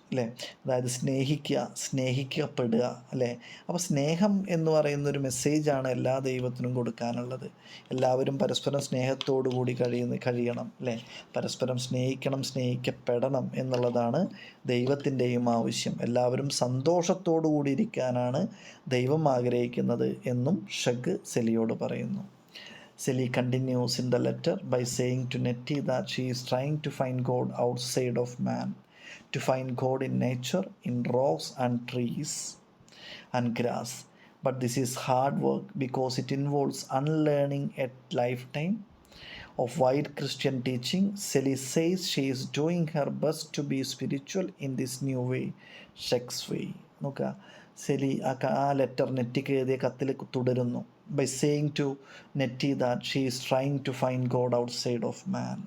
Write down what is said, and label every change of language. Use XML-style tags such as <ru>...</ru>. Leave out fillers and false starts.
<ml>അല്ലേ, അതായത് സ്നേഹിക്കപ്പെടുക. അല്ലേ, അപ്പോൾ സ്നേഹം എന്ന് പറയുന്നൊരു മെസ്സേജാണ് എല്ലാ ദൈവത്തിനും കൊടുക്കാനുള്ളത്. എല്ലാവരും പരസ്പരം സ്നേഹത്തോടു കൂടി കഴിയണം. അല്ലേ, പരസ്പരം സ്നേഹിക്കണം, സ്നേഹിക്കപ്പെടണം എന്നുള്ളതാണ് ദൈവത്തിൻ്റെയും ആവശ്യം. എല്ലാവരും സന്തോഷത്തോടു കൂടി ഇരിക്കാനാണ് ദൈവം ആഗ്രഹിക്കുന്നത് എന്നും ഷെഗ് സെലിയോട് പറയുന്നു.</ml> <en>Sally continues in the letter by saying to Nettie that she is trying to find God outside of man, to find God in nature, in rocks and trees and grass. But this is hard work because it involves unlearning a lifetime of white Christian teaching. Sally says she is doing her best to be spiritual in this new way, Shek's way.</en> <ml>നോക്കുക, silly ആ letter നെറ്റിക്ക് എഴുതിയ കത്തിൽ തുടരുന്നു.</ml> <en>By saying to Nettie that she is trying to find God outside of man.</en>